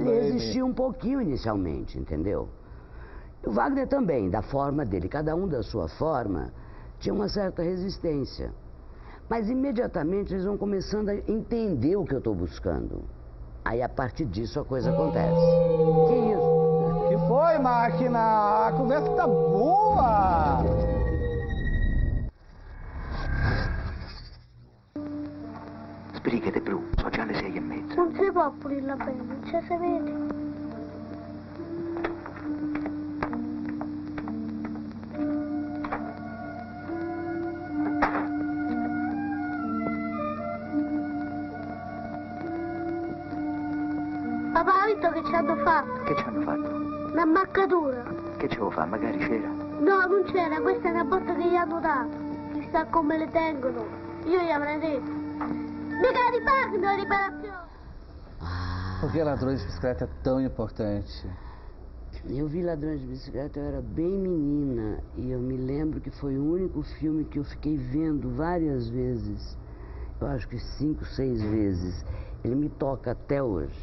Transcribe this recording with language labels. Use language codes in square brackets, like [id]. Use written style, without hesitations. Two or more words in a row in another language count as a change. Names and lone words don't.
[pt] Ele resistiu um pouquinho inicialmente, entendeu? O Wagner também, da forma dele, cada um da sua forma, tinha uma certa resistência. Mas imediatamente eles vão começando a entender o que eu estou buscando. Aí a partir disso a coisa acontece. Que isso? Que foi, máquina? A conversa tá boa! [it] Sbrigati, Bru, sono già le 6:30. Non si può pulirla bene, non ci si vede. Papà, hai visto che ci hanno fatto? Che ci hanno fatto? Un'ammaccatura. Che ci devo fare? Magari c'era. No, non c'era, questa è una botta che gli hanno dato. Chissà come le tengono. Io gli avrei detto. Mica ripagano la riparazione. [pt] Por que Ladrões de Bicicleta é tão importante? Eu vi Ladrões de Bicicleta, eu era bem menina. E eu me lembro que foi o único filme que eu fiquei vendo várias vezes. Eu acho que 5, 6 vezes. Ele me toca até hoje.